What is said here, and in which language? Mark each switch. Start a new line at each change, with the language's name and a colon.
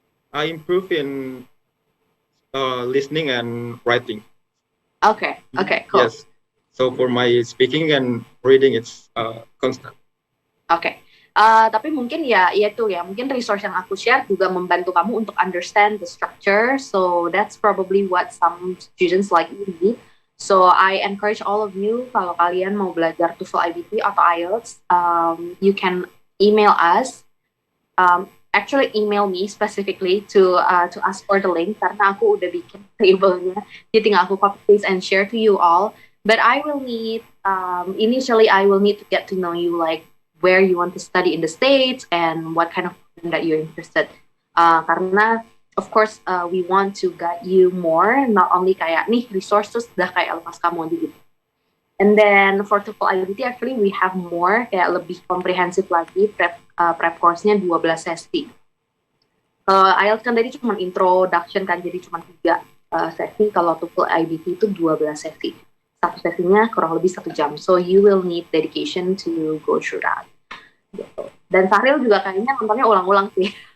English: I improve in listening and writing. Okay, cool. Yes. So for my speaking and reading, it's constant. Okay.
Indonesian: Tapi mungkin mungkin resource yang aku share juga membantu kamu untuk
English: understand the structure. So that's probably what some students like you need. So I encourage all of you,
Indonesian: kalau kalian mau belajar TOEFL IBT atau IELTS,
English: you can email us. Actually email me specifically to ask for the link
Indonesian: karena aku udah bikin table-nya. Jadi tinggal aku copy paste
English: and share to you all. But I will need initially I will need to get to know you, like where you want to study in the States and what kind of program that you're interested.
Indonesian: Karena
English: of course, we want to guide you more, not only
Indonesian: kayak nih resources dah kayak lepas kamu gitu.
English: And then for TOEFL IBT actually we have more
Indonesian: kayak lebih komprehensif lagi prep course-nya 12 sesi. IELTS kan tadi cuma introduction kan jadi cuma 3. sesi. Kalau TOEFL IBT itu 12 sesi. Satu sesinya kurang lebih 1 jam.
English: So you will need dedication to go through that.
Indonesian: Gitu. Dan Sahril juga kayaknya nontonnya ulang-ulang sih.